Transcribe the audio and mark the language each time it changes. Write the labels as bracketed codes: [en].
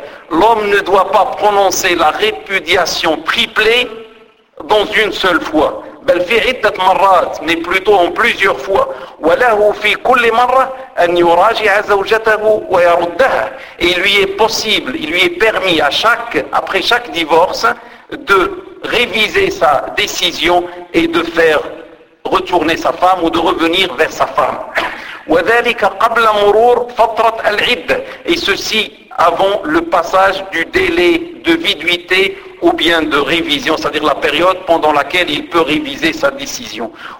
[fr] L'homme ne doit pas prononcer la répudiation triplée dans une seule fois. [ar] بل في عدة مرات [fr] mais plutôt en plusieurs fois. [ar] وله في كل مرة أن يراجع زوجته ويردها. [fr] Et il lui est possible, il lui est permis à chaque, après chaque divorce, de réviser sa décision et de faire retourner sa femme ou de revenir vers sa femme. [ar] وذلك قبل مرور فترة العدة. [fr] Et ceci avant le passage du délai de viduité ou bien de révision, c'est-à-dire la période pendant laquelle il peut réviser sa décision.